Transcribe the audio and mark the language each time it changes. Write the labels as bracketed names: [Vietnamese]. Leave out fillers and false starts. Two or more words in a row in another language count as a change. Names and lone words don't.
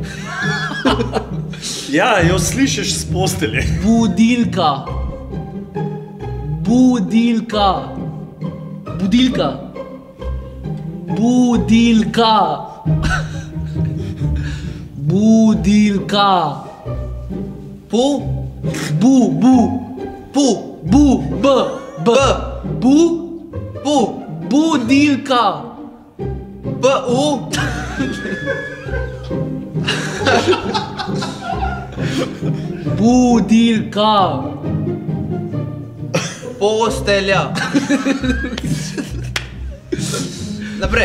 [Slovenian] Ja, jo slišiš z postelje. Budilka. Budilka. Budilka. Budilka. Budilka. Pu. Bu, bu. Pu. Bu, b, b. Bu, Pu. budilka. P. U. Budilka. Postelja. Naprej.